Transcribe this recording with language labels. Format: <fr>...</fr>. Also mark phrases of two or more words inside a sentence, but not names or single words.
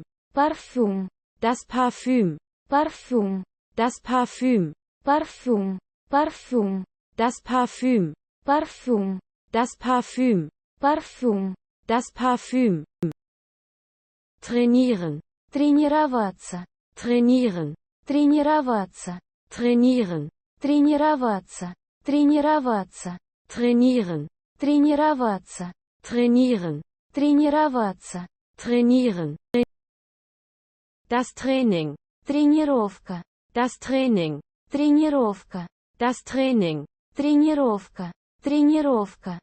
<ru>парфюм,</ru> <de>das Parfüm,</de> <ru>парфюм,</ru> <de>das Parfüm,</de> <ru>парфюм, парфюм,</ru> <de>das Parfüm,</de> <ru>парфюм,</ru> <de>das Parfüm,</de> <ru>парфюм,</ru> <de>das Parfüm. Trainieren,</de> <ru>тренироваться,</ru> <de>trainieren,</de> <ru>тренироваться,</ru> <de>trainieren,</de> <ru>тренироваться, тренироваться,</ru> <de>trainieren,</de> <ru>тренироваться,</ru> <de>trainieren,</de> <ru>тренироваться,</ru> <de>trainieren. Das Training,</de> <ru>тренировка,</ru> <de>das Training,</de> <ru>тренировка,</ru> <de>das Training,</de> <ru>тренировка, тренировка,</ru>